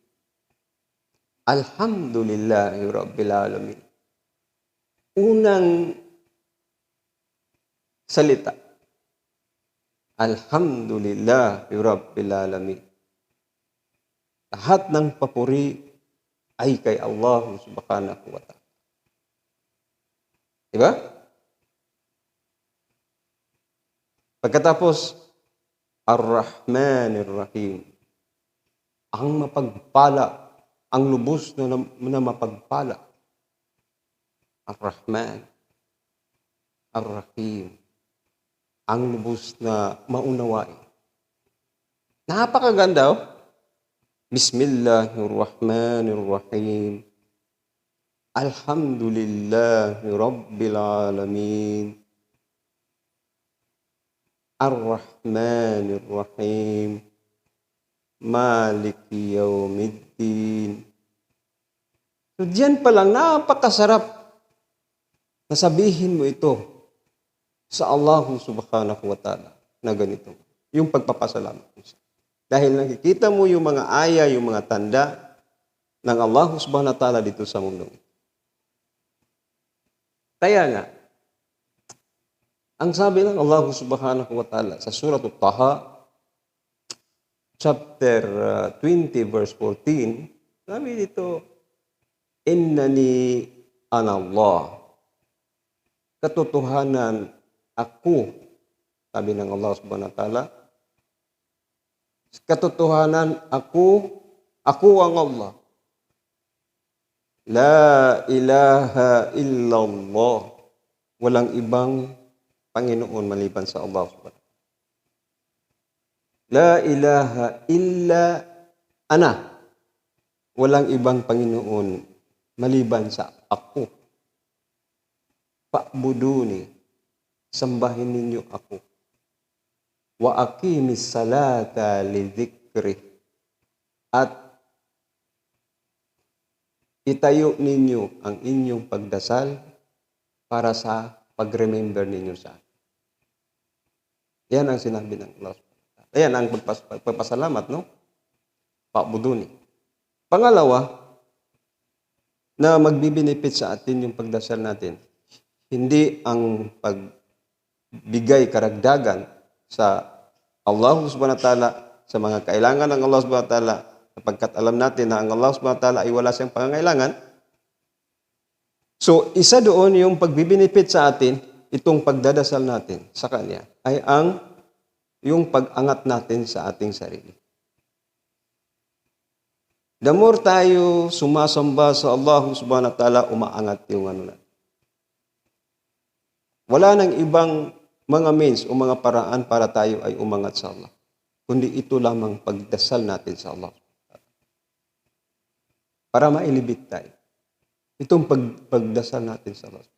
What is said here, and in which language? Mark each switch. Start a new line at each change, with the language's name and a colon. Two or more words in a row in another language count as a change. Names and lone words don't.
Arabic: الحمد لله رب العالمين.
Filipino: Unang salita.
Arabic: الحمد لله رب العالمين.
Filipino: Lahat ng papuri ay kay Allah
Arabic: سبحانه وتعالى.
Filipino: Diba? Pagkatapos,
Arabic: الرحمن الرحيم.
Filipino: Ang mapagpala, ang lubos na mapagpala.
Arabic: الرحمن، الرحيم.
Filipino: Ang lubos na maunawain. Napakaganda, oh.
Arabic: Bismillahirrahmanirrahim. الحمد لله رب العالمين. Ar-Rahmanirrahim. مالك يوم الدين.
Filipino: So diyan pa lang, napakasarap na sabihin mo ito sa Allah
Arabic: سبحانه وتعالى
Filipino: na ganito. Yung pagpapasalamat mo siya. Dahil nakikita mo yung mga aya, yung mga tanda ng Allah
Arabic: سبحانه وتعالى
Filipino: dito sa mundo. Kaya nga, ang sabi ng Allah
Arabic: سبحانه وتعالى
Filipino: sa Surah Taha, chapter 20, verse 14, sabi dito,
Arabic: إنني أنا الله.
Filipino: Katotohanan ako, sabi ng Allah
Arabic: سبحانه وتعالى,
Filipino: katotohanan ako ang Allah.
Arabic: لا إله إلا الله.
Filipino: Walang ibang Panginoon maliban sa Allah
Arabic: سبحانه وتعالى. لا إله إلا أنا.
Filipino: Walang ibang Panginoon maliban sa ako. Fa'buduni. Sambahin ninyo ako.
Arabic: وأقم الصلاة لذكري.
Filipino: At itayo ninyo ang inyong pagdasal para sa pag-remember ninyo sa akin. Yan ang sinabi ng Allah. Ayan ang pagpapasalamat, no? Fa'buduni. Pangalawa, na magbibinefit sa atin yung pagdasal natin. Hindi ang pagbigay karagdagan sa Allah
Arabic: سبحانه وتعالى,
Filipino: sa mga kailangan ng Allah
Arabic: سبحانه وتعالى,
Filipino: sapagkat alam natin na ang Allah
Arabic: سبحانه وتعالى
Filipino: ay wala siyang pangangailangan. So, isa doon yung pagbibinefit sa atin, itong pagdadasal natin sa Kanya, ay yung pag-angat natin sa ating sarili.
English: The more
Filipino: tayo sumasamba sa Allah
Arabic: سبحانه وتعالى,
Filipino: umaangat yung ano na. Wala nang ibang mga means o mga paraan para tayo ay umangat sa Allah. Kundi ito lamang pagdasal natin sa Allah. Para mailibit tayo. Itong pagdasal natin sa Allah.